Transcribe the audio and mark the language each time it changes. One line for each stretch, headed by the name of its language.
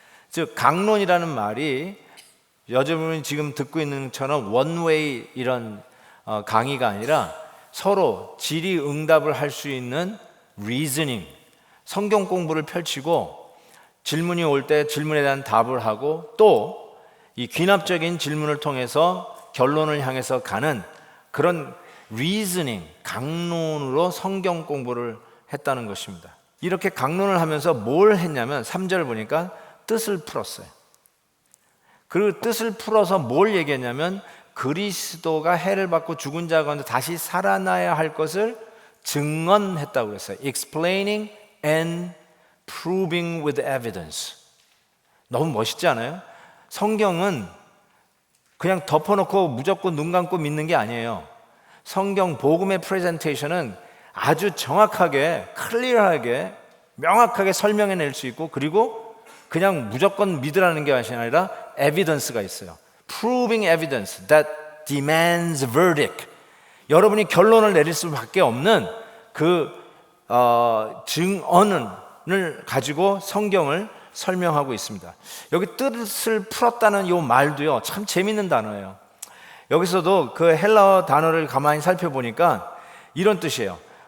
Korean: 즉 강론이라는 말이 여러분이 지금 듣고 있는 것처럼 원웨이 이런 강의가 아니라 서로 질의응답을 할 수 있는 reasoning, 성경 공부를 펼치고 질문이 올 때 질문에 대한 답을 하고 또 이 귀납적인 질문을 통해서 결론을 향해서 가는 그런 reasoning, 강론으로 성경 공부를 했다는 것입니다. 이렇게 강론을 하면서 뭘 했냐면 3절 보니까 뜻을 풀었어요. 그 뜻을 풀어서 뭘 얘기했냐면 그리스도가 해를 받고 죽은 자 가운데 다시 살아나야 할 것을 증언했다고 그랬어요.
English: Explaining and proving with evidence.
Korean: 너무 멋있지 않아요? 성경은 그냥 덮어놓고 무조건 눈 감고 믿는 게 아니에요. 성경 복음의 프레젠테이션은 아주 정확하게, 클리어하게, 명확하게 설명해낼 수 있고 그리고 그냥 무조건 믿으라는 게 아니라 evidence가 있어요.
English: Proving evidence that demands verdict.
Korean: 여러분이 결론을 내릴 수밖에 없는 그 증언을 가지고 성경을 설명하고 있습니다. 여기 뜻을 풀었다는 이 말도요 참 재밌는 단어예요. 여기서도 그 헬라어 단어를 가만히 살펴보니까 이런 뜻이에요.